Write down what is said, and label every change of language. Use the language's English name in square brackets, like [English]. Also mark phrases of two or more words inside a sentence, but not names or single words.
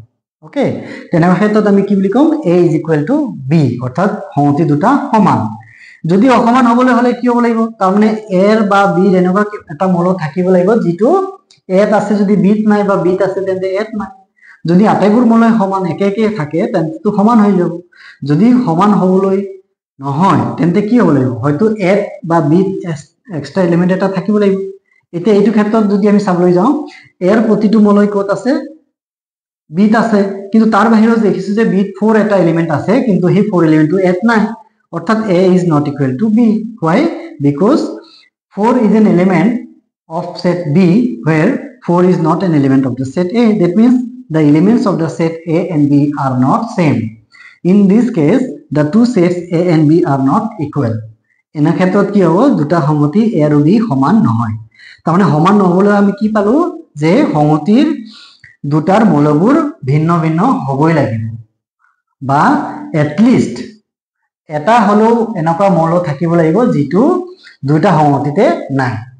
[Assamese] ওকে, তেনেকুৱা ক্ষেত্ৰত আমি কি বুলি কম [English] a is equal to b, [Assamese] অর্থাৎ সংহতি দুটা সমান। যদি অসমান হবলৈ হলে কি হ'ব লাগিব, তাৰমানে এৰ বা বিৰ এনেকুৱা এটা মৌল থাকিব লাগিব যেটো এত আছে যদি বিত নাই বা বিত আছে তেন্তে এত নাই। যদি আটাইবোৰ মৌল সমান একে একে থাকে তেন্তে তো সমান হৈ যাব। যদি সমান হবলৈ নহয় তেন্তে কি হ'ব লাগিব, হয়তো এত বা বিত [English] extra element [Assamese] এটা থাকিব লাগিব। এতিয়া এইটো ক্ষেত্ৰত যদি আমি চাবলৈ যাওঁ এর প্ৰতিটো মৌল কত আছে বিত আছে, কিন্তু তার বাহিৰত দেখিছো যে বিত 4 এটা এলিমেন্ট আছে কিন্তু সেই 4 এলিমেন্টটো এত নাই, অর্থাৎ [English] a is not equal to b. Why? Because 4 is an element of set b where 4 is not an element of the set a. That means the elements of the set a and b are not same. In this case the two sets a and b are not equal. [Assamese] এনে ক্ষেত্ৰত কি হ'ব দুটা সংহতি a আৰু b সমান নহয়। তাৰমানে সমান নহবলৈ আমি কি পালো যে সংহতিৰ দুটাৰ মৌলবোৰ ভিন্ন ভিন্ন হ'বই লাগিব, বা এটলিষ্ট এটা হলেও এনেকুৱা মৌল থাকিব লাগিব যেটো দুটা সংহতিতে নাই।